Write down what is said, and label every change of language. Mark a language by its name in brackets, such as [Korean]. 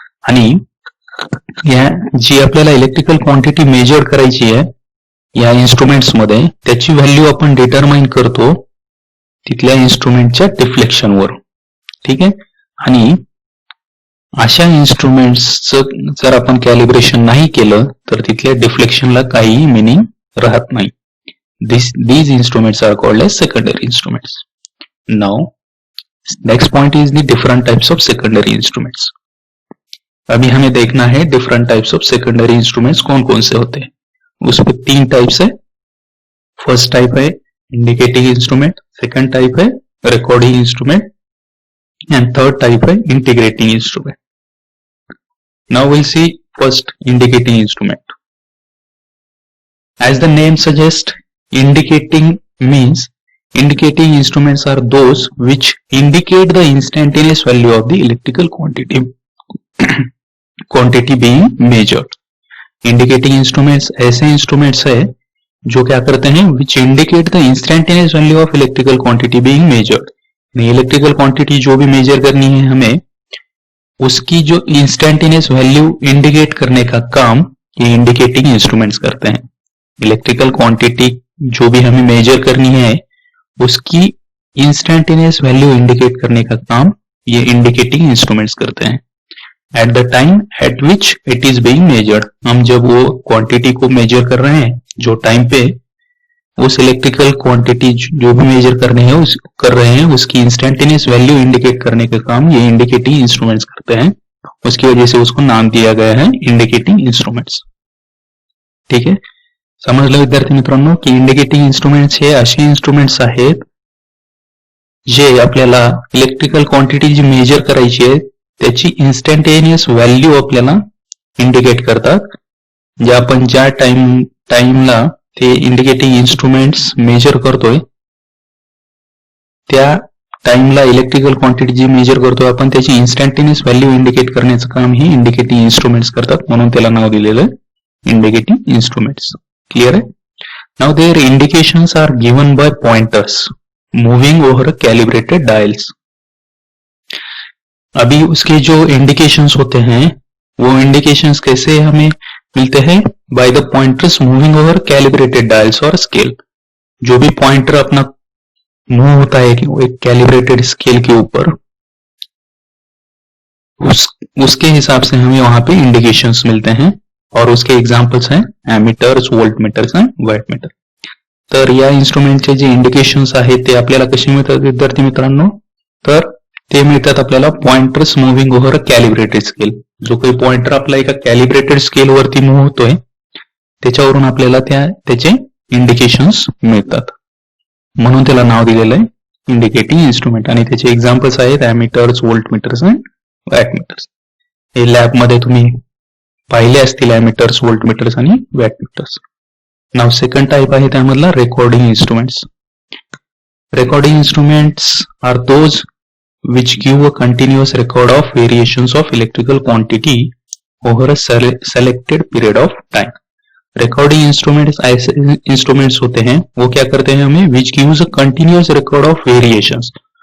[Marathi] आणि या जी आपल्याला इलेक्ट्रिकल क्वांटिटी मेजर करायची आहे या इंस्ट्रूमेंट्स मध्ये, त्याची व्हॅल्यू आपण डिटरमाइन करतो तिथल्या इंस्ट्रूमेंटच्या डिफ्लेक्शनवर। ठीक आहे? आणि अशा इंस्ट्रूमेंट्सचं जर आपण कॅलिब्रेशन नाही केलं तर तिथल्या डिफ्लेक्शनला काही मीनिंग राहत नाही। [English] these instruments are called as secondary instruments. Now next point is the different types of secondary instruments। [Hindi] अभी हमें देखना है different types of secondary instruments कौन कौन से होते हैं। उसमें 3 टाइप्स है। फर्स्ट टाइप है इंडिकेटिंग इंस्ट्रूमेंट, सेकंड टाइप है recording instrument and third type है integrating instrument. [English] Now will see first indicating instrument. As the name suggest, indicating means indicating instruments are those which indicate the instantaneous value of the electrical quantity being measured। indicating instruments [Hindi] ऐसे instruments है जो क्या करते हैं, [English] which indicate the instantaneous value of electrical quantity being measured। [Hindi] Electrical quantity जो भी major करनी है हमें, उसकी जो इंस्टेंटेनियस वैल्यू इंडिकेट करने का काम ये इंडिकेटिंग इंस्ट्रूमेंट्स करते हैं। इलेक्ट्रिकल क्वांटिटी जो भी हमें मेजर करनी है उसकी इंस्टेंटेनियस वैल्यू इंडिकेट करने का काम ये इंडिकेटिंग इंस्ट्रूमेंट्स करते हैं। [English] at the time at which it is being measured, [Hindi] हम जब वो क्वांटिटी को मेजर कर रहे हैं, जो टाइम पे उस इलेक्ट्रिकल क्वांटिटी जो भी मेजर कर रहे हैं उसकी इंस्टेंटेनियस वैल्यू इंडिकेट करने का काम ये इंडिकेटिंग इंस्ट्रूमेंट्स करते हैं। उसकी वजह से उसको नाम दिया गया है इंडिकेटिंग इंस्ट्रूमेंट्स। ठीक है? [Marathi] समजलं विद्यार्थी मित्रांनो की इंडिकेटिंग इंस्ट्रूमेंट्स हे असे इंस्ट्रूमेंट्स आहेत जे आपल्याला इलेक्ट्रिकल क्वांटिटी जी मेजर करायची आहे त्याची इंस्टंटेनियस व्हॅल्यू आपल्याला इंडिकेट करतात। जे आपण ज्या टाइमला ते इंडिकेटिंग इंस्ट्रूमेंट्स मेजर करतोय त्या टाइमला इलेक्ट्रिकल क्वांटिटी जी मेजर करतोय आपण त्याची इंस्टंटेनियस व्हॅल्यू इंडिकेट करण्याचं काम हे इंडिकेटिंग इंस्ट्रूमेंट्स करतात, म्हणून त्याला नाव दिलेलं आहे इंडिकेटिंग इंस्ट्रूमेंट्स। [Hindi] क्लियर है? [English] Now their indications are given by pointers moving over calibrated dials. [Hindi] अभी उसके जो इंडिकेशंस होते हैं वो इंडिकेशंस कैसे हमें मिलते हैं? [English] by the pointers moving over calibrated dials [Hindi] और स्केल। जो भी पॉइंटर अपना मूव होता है एक कैलिब्रेटेड स्केल के ऊपर, उसके हिसाब से हमें वहां पे इंडिकेशंस मिलते हैं और उसके एग्जांपल्स हैं एमीटर्स, वोल्टमीटर्स एंड वॅटमीटर। [Marathi] तर या इंस्ट्रूमेंटचे जे इंडिकेशन्स आहेत ते आपल्याला कसे मिळतात विद्यार्थी मित्रांनो? तर ते मिळतात आपल्याला पॉइंटर्स मूव्हिंग ओव्हर अ कॅलिब्रेटेड स्केल। जो काही पॉइंटर आपला एका कॅलिब्रेटेड स्केल वरती मूव्ह होतोय त्याच्यावरून आपल्याला त्याचे इंडिकेशन्स मिळतात, म्हणून त्याला नाव दिलेलं आहे इंडिकेटिंग इंस्ट्रूमेंट। आणि त्याचे एक्झाम्पल्स आहेत एमीटर्स, वोल्टमीटर्स अँड वॅटमीटर्स। हे लॅबमध्ये तुम्ही पाहिले असतील ॲमीटर्स, व्होल्टमीटर्स आणि वॅटमीटर्स. नाव सेकंड टाइप आहे त्यामधला recording instruments. [English] Recording instruments are those which give a continuous record of variations of electrical quantity over a selected period of time. Recording instruments [Hindi] ऐसे instruments होते हैं, वो क्या करते हैं हमें, [English] which gives a continuous record of variations.